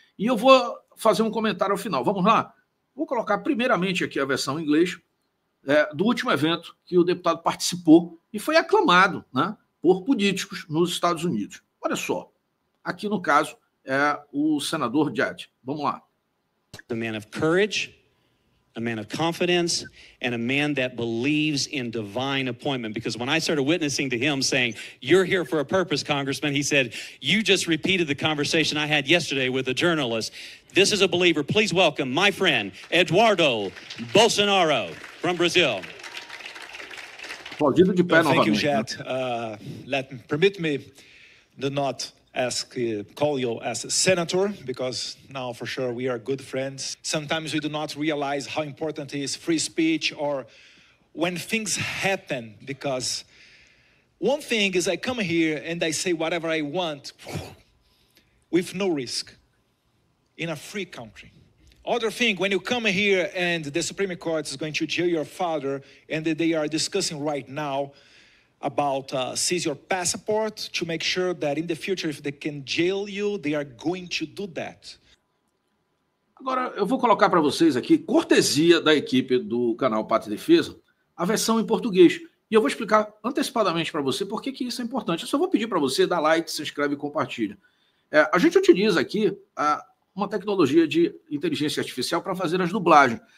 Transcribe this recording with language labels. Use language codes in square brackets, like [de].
[pt] E eu vou fazer um comentário ao final. Vamos lá? Vou colocar primeiramente aqui a versão em inglês do último evento que o deputado participou e foi aclamado, né, por políticos nos Estados Unidos. Olha só, aqui no caso é o senador Jed. Vamos lá. [en] A man of courage, a man of confidence, and a man that believes in divine appointment. Because when I started witnessing to him saying, "You're here for a purpose, Congressman," he said, "You just repeated the conversation I had yesterday with a journalist." This is a believer. Please welcome my friend, Eduardo Bolsonaro from Brazil. [pt] Aplaudido de pé [en] Thank you, [pt] novamente. [en] Jet. Permit me do not call you as a senator, because now for sure we are good friends. Sometimes we do not realize how important is free speech or when things happen, because one thing is I come here and I say whatever I want with no risk in a free country. Other thing, when you come here and the Supreme Court is going to jail your father, and they are discussing right now about seize your passport to make sure that in the future, if they can jail you, they are going to do that. [pt] Agora, eu vou colocar para vocês aqui, cortesia da equipe do canal Pátria e Defesa, a versão em português. E eu vou explicar antecipadamente para você por que isso é importante. Eu só vou pedir para você dar like, se inscreve e compartilha. A gente utiliza aqui uma tecnologia de inteligência artificial para fazer as dublagens.